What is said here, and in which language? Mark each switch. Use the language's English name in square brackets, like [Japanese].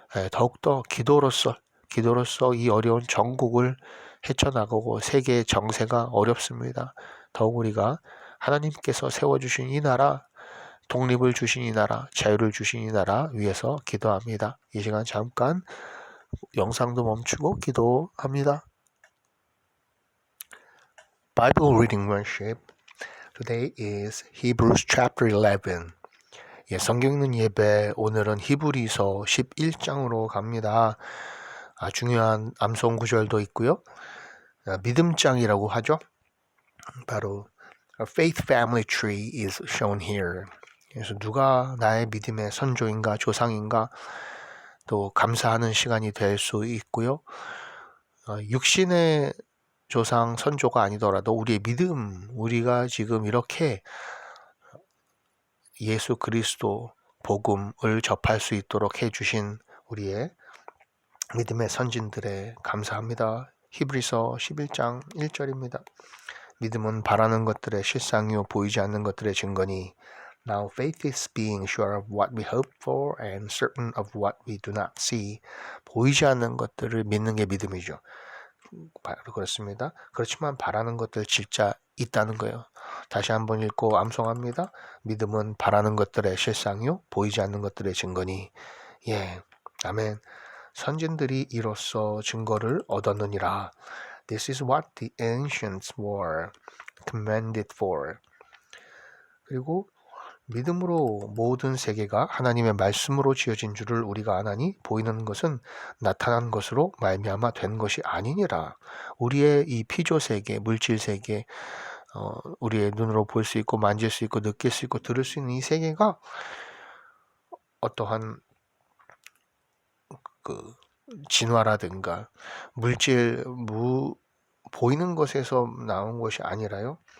[Korean] 더욱더 기도로서 이 어려운 전국을 헤쳐나가고 세계의 정세가 어렵습니다. 더욱 우리가 하나님께서 세워주신 이 나라, 독립을 주신 이 나라, 자유를 주신 이 나라 위해서 기도합니다. 이 시간 잠깐 영상도 멈추고 기도합니다. [English] Bible Reading Worship Today is Hebrews chapter 11. [Korean] 성경 읽는 예배 오늘은 히브리서 11장으로 갑니다. 중요한 암송 구절도 있고요. 믿음장이라고 하죠. 바로 [English] A faith family tree is shown here. [Korean] 그래서 누가 나의 믿음의 선조인가 조상인가 또 감사하는 시간이 될 수 있고요. 육신의 조상 선조가 아니더라도 우리의 믿음, 우리가 지금 이렇게 예수 그리스도 복음을 접할 수 있도록 해주신 우리의 믿음의 선진들에 감사합니다. 히브리서 11장 1절입니다. 믿음은 바라는 것들의 실상이요 보이지 않는 것들의 증거니. [English] Now faith is being sure of what we hope for and certain of what we do not see. [Korean] 보이지 않는 것들을 믿는 게 믿음이죠. 바로 그렇습니다. 그렇지만 바라는 것들 진짜 있다는 거예요. 다시 한번 읽고 암송합니다. 믿음은 바라는 것들의 실상이요 보이지 않는 것들의 증거니. 예, 아멘. 선진들이 이로써 증거를 얻었느니라. [English] This is what the ancients were commended for. [Korean] 그리고 믿음으로 모든 세계가 하나님의 말씀으로 지어진 줄을 우리가 아나니 보이는 것은 나타난 것으로 말미암아 된 것이 아니니라. 우리의 이 피조 세계, 물질 세계, 우리의 눈으로 볼 수 있고 만질 수 있고 느낄 수 있고 들을 수 있는 이 세계가 어떠한 그 진화라든가 물질 보이는 것에서 나온 것이 아니라요.